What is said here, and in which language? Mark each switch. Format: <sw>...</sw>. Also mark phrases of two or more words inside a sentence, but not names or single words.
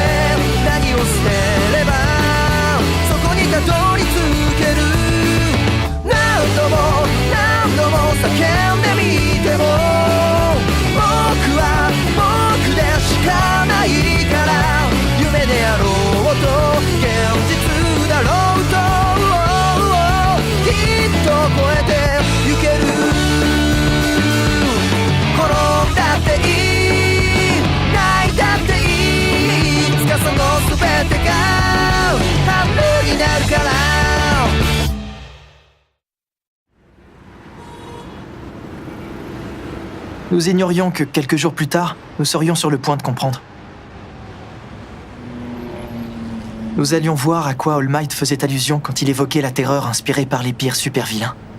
<ja>何を捨てればそこにたどり着ける何度も何度も叫んでみても僕は僕でしかないから夢であろうと現実だろうときっと超えてゆける転んだっていい泣いたっていいいつかその全てが春になるから</ja> <fr>Nous ignorions que quelques jours plus tard, nous serions sur le point de comprendre. Nous allions voir à quoi All Might faisait allusion quand il évoquait la terreur inspirée par les pires super-vilains.</fr>